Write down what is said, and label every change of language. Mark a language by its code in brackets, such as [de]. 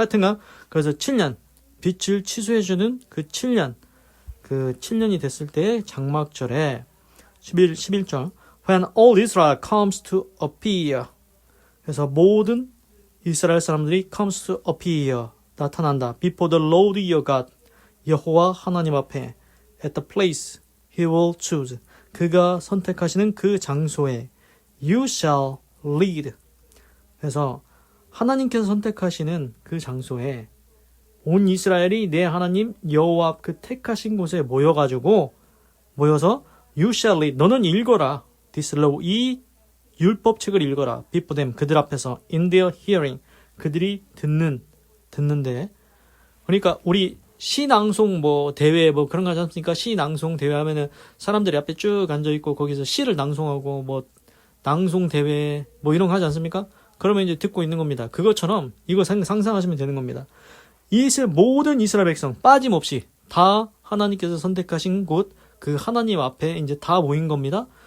[ko] 하여튼간 그래서 7년 빛을 취소해주는 그 7년이 됐을 때 장막절에 11절 [en] When all Israel comes to appear. [ko] 그래서 모든 이스라엘 사람들이 [en] comes to appear [ko] 나타난다. [en] Before the Lord your God, [ko] 여호와 하나님 앞에 [en] at the place he will choose. [ko] 그가 선택하시는 그 장소에 [en] you shall lead. [ko] 그래서 하나님께서 선택하시는 그 장소에 온 이스라엘이 내 하나님 여호와 앞 그 택하신 곳에 모여서 [en] you shall lead. [ko] 너는 읽어라. [en] This law, [ko] 이 율법책을 읽어라. [en] Before them, [ko] 그들 앞에서 [en] in their hearing, [ko] 그들이 듣는데. 그러니까 우리 시낭송 대회 그런 거 하지 않습니까? 시낭송 대회 하면은 사람들이 앞에 쭉 앉아있고 거기서 시를 낭송하고 낭송 대회 이런 거 하지 않습니까? 그러면 이제 듣고 있는 겁니다. 그것처럼 이거 상상하시면 되는 겁니다. 모든 이스라엘 백성 빠짐없이 다 하나님께서 선택하신 곳 그 하나님 앞에 이제 다 모인 겁니다.